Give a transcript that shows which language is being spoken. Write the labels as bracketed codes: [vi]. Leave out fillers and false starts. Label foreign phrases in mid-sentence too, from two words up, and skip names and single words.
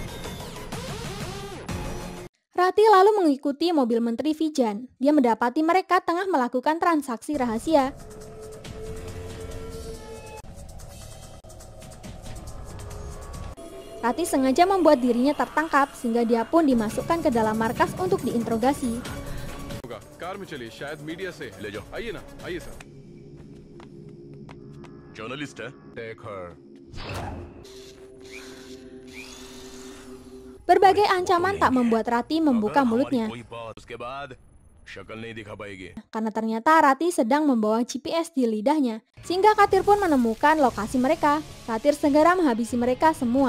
[id] Rati lalu mengikuti mobil Menteri Vijan. Dia mendapati mereka tengah melakukan transaksi rahasia. Rati sengaja membuat dirinya tertangkap sehingga dia pun dimasukkan ke dalam markas untuk diinterogasi. [hi] कार में चलिए शायद मीडिया से ले जाओ आइए ना आइए सर जर्नलिस्ट है [en] take her [id] Berbagai ancaman tak membuat Rati membuka mulutnya. Karena ternyata Rati sedang membawa GPS di lidahnya. Sehingga Katir pun menemukan lokasi mereka. Katir segera menghabisi mereka semua.